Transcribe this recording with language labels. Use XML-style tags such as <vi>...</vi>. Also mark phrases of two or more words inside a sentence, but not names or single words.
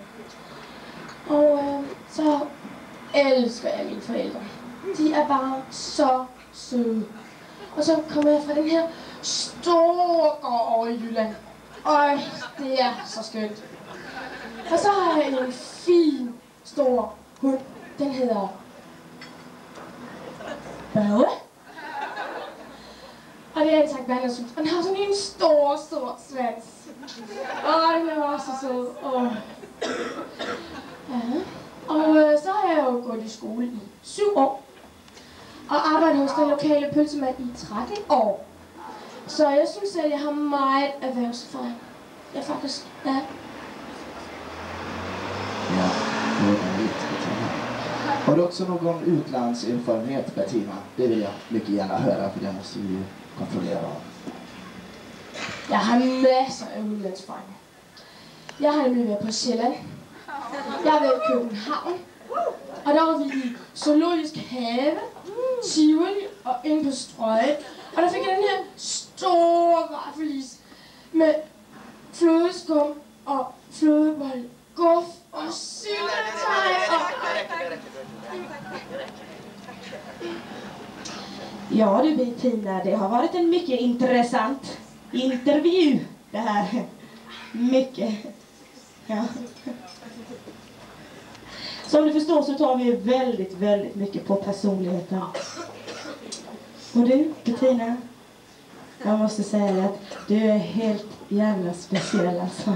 <sv>Och så älskar jag mina föräldrar. De är bara så søde. Och så kommer jag från den här stora gården i Jylland. Oj, det är så skönt. Och så har jag en fin, stor hund.</sv> <da>Den hedder Børge. Og det er en Sankt Bernhards hund. Og den har sådan en stor svans. Den er også så sød. Ja. Og så har jeg jo gået i skole i 7 år. Og arbejdet hos den lokale pølsemand i 13 år. Så jeg synes, at jeg har meget erhvervserfaring. Jeg faktisk, ja.</da> <sv>Ja, det var härligt, Bettina. Har du också någon utlandserfarenhet, Bettina? Det vill jag mycket gärna höra, för det måste vi ju kontrollera.</sv> <da>Jeg har masser af udlandserfaring. Jeg har nemlig været på Sjælland. Jeg har været i København. Og der var vi i Zoologisk Have, Tivoli og inde på Strøget. Og der fik jeg den her store vaffelis med flødeskum og flødebolle, guf og syltetøj og...</da> <sv>Ja du Bettina, det har varit en mycket intressant intervju det här. Mycket. Ja. Som du förstår så tar vi väldigt, väldigt mycket på personligheten. Och du, Bettina, jag måste säga att du är helt jävla speciell alltså.</sv>